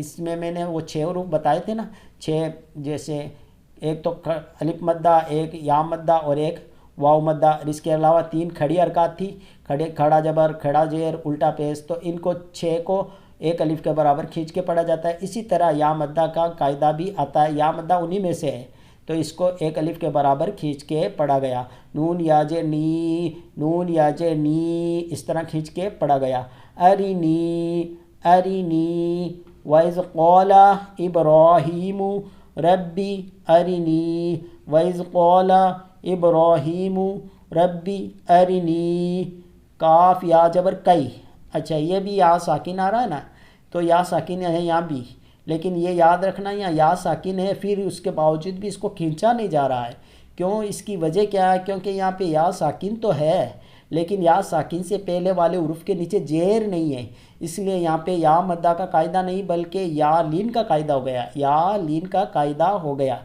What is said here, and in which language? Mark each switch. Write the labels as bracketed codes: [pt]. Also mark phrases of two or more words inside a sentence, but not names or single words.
[ur] اس میں نے وہ 6 حروف بتائے تھے نا، 6، جیسے ایک تو الف مدہ، ایک یا مدہ اور ایک واو مدہ، اور اس کے علاوہ 3 کھڑی حرکات تھی، کھڑا جبر، کھڑا زیر، الٹا پیش، تو ان کو 6 کو ایک الف کے برابر کھینچ کے پڑھا جاتا ہے۔ اسی طرح یا مدہ کا قاعدہ بھی آتا ہے، یا مدہ انہی میں سے ہے، تو اس کو ایک الف کے برابر کھینچ کے پڑھا گیا، نون یا زیر نی، نون یا زیر نی، اس طرح کھینچ کے پڑھا گیا، [ar] ارینی، ارینی، وَإِذْ قَالَ إِبْرَاهِيمُ رَبِّي أَرِنِي، وَإِذْ قَالَ إِبْرَاهِيمُ رَبِّي أَرِنِي، [ur] کاف یا جبر کئی، اچھا یہ بھی یا ساکن آ رہا ہے نا، تو یا ساکن ہے یہاں بھی، لیکن یہ یاد رکھنا یہاں یا ساکن ہے، پھر اس کے باوجود بھی اس کو کھینچا نہیں جا رہا ہے، کیوں؟ اس کی وجہ کیا ہے؟ کیونکہ یہاں پہ یا ساکن تو ہے لیکن یا ساکن سے پہلے والے حروف کے نیچے زیر نہیں ہے، اس لیے یہاں پہ یا مدہ کا قاعدہ نہیں بلکہ یا لین کا قاعدہ ہو گیا، یا لین کا قاعدہ ہو گیا۔